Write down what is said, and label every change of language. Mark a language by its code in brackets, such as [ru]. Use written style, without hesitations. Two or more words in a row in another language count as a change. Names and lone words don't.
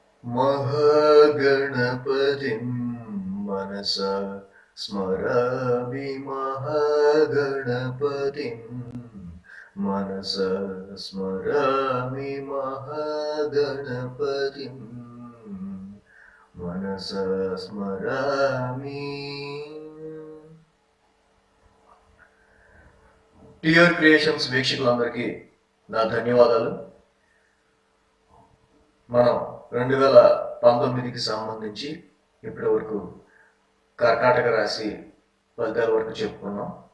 [sa] महागणपतिं मनसा स्मरामि महागणपतिं मनसा स्मरामि महागणपतिं मनसा स्मरामि. [te] టిఆర్ క్రియేషన్స్ వీక్షకులందరికీ నా ధన్యవాదాలు. మనం 2019కి సంబంధించి ఇప్పటి వరకు కర్కాటక రాశి ఫలితాల వరకు చెప్పుకున్నాం.